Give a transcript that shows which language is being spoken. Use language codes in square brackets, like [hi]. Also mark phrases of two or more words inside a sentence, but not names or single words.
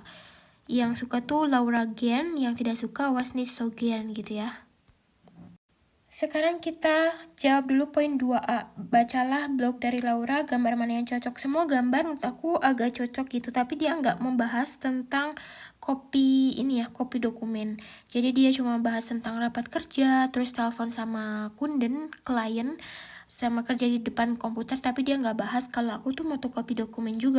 [id] Yang suka tuh Laura gern, yang tidak suka [de] was nicht so gern [id] gitu ya. Sekarang kita jawab dulu poin 2A. Bacalah blog dari Laura, gambar mana yang cocok. Semua gambar menurut aku agak cocok gitu, tapi dia nggak membahas tentang kopi ini ya, kopi dokumen. Jadi dia cuma bahas tentang rapat kerja, terus telepon sama kunden, klien, sama kerja di depan komputer, tapi dia nggak bahas kalau aku tuh fotokopi dokumen juga.